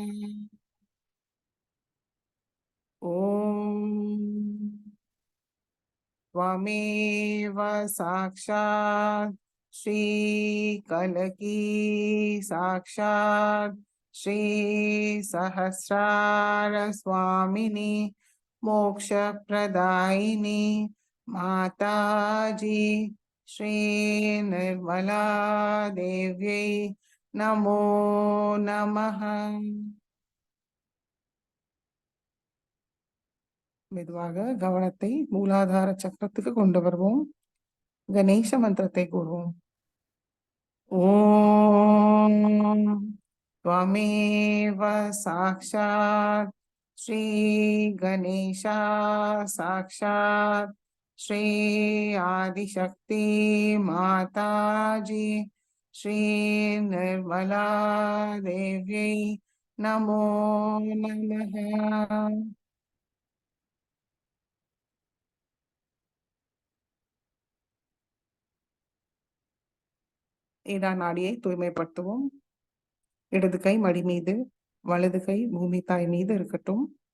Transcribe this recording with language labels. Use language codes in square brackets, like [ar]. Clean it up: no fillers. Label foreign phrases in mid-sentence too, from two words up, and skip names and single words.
[sa] ॐ त्वमेव साक्षात् श्रीकलकी साक्षात् श्री सहस्रार स्वामिनी मोक्षप्रदायिनी माताजी श्री निर्मला देव्यै नमो नमः। [ta] மெதுவாக கவனத்தை மூலாதார சக்கரத்துக்கு கொண்டு வருவோம். கணேச மந்திரத்தை கூறுவோம். [sa] ஓம் त्वमेव साक्षात् श्री गणेशा साक्षात् श्री आदिशक्ति माताजी श्री निर्मला देव्यै नमो नमः। [ta] இடா நாடியை தூய்மைப்படுத்துவோம். இடது கை மடி மீது, வலது கை பூமி தாய் மீது இருக்கட்டும்.